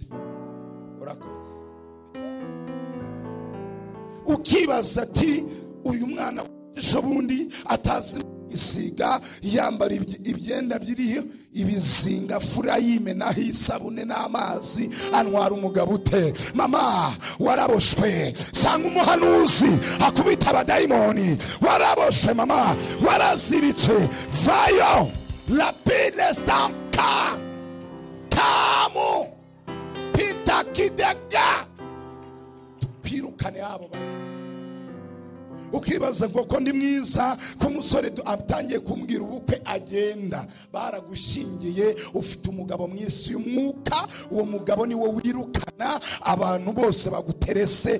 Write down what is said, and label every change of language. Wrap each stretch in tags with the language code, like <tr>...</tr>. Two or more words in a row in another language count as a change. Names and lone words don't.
<rw>Urakoze, ukibaza ati uyu mwana ejo bundi atazi isiga, yambara ibyenda biriho ibizinga, fura yimenaho isabune n'amazi, antwara umugabo ute? Mama, waraboshwe. Sanga umuhanuzi akubita abadayimoni. Waraboshwe mama, waraziritse. Vayo la pile stamka kamu pita kidega, twirukane abo basi. Ukibaza ngo ko ndi mwiza, ko umusore atangiye kumbwira ubukwe agenda, baragushingiye, ufite umugabo mwisi y'umwuka, uwo mugabo ni wo wirukana abantu bose baguterese.</rw>